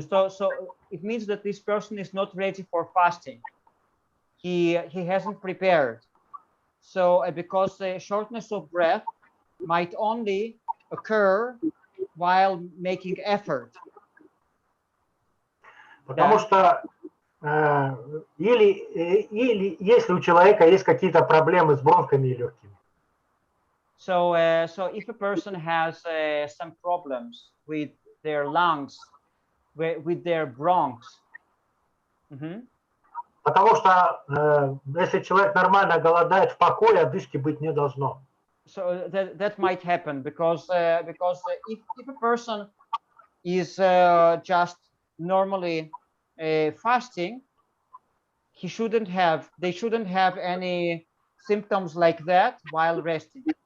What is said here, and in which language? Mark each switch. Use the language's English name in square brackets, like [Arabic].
[English] So it means that this person is not ready for fasting. He hasn't prepared. So because the shortness of breath might only occur while making effort. [Russian] Потому что или если у человека есть какие-то проблемы с бронхами и легкими. [English] So if a person has some problems with their lungs, with their bronchs. [Russian] Потому что если человек нормально голодает в покое, одышки быть не должно. [English] So that might happen because if a person is just normally fasting, they shouldn't have any symptoms like that while resting.